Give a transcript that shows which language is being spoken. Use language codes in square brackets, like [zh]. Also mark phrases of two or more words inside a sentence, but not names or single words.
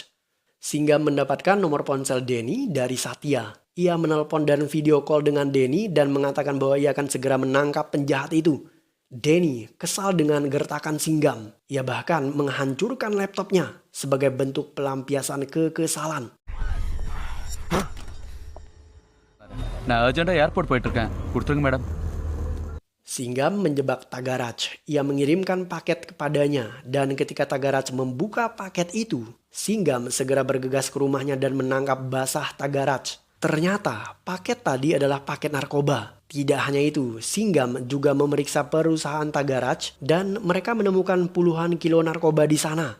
[id] Singgam mendapatkan nomor ponsel Denny dari Satya. Ia menelpon dan video call dengan Denny dan mengatakan bahwa ia akan segera menangkap penjahat itu. Denny kesal dengan gertakan Singgam. Ia bahkan menghancurkan laptopnya sebagai bentuk pelampiasan kekesalan. [ta] நான் அர்ஜென்ட்டாக ஏர்போர்ட் போயிட்டுருக்கேன் கொடுத்துருங்க மேடம். [id] Singgam menjebak Tagaraj. Ia mengirimkan paket kepadanya dan ketika Tagaraj membuka paket itu, Singgam segera bergegas ke rumahnya dan menangkap basah Tagaraj. Ternyata paket tadi adalah paket narkoba. Tidak hanya itu, Singgam juga memeriksa perusahaan Tagaraj dan mereka menemukan puluhan kilo narkoba di sana.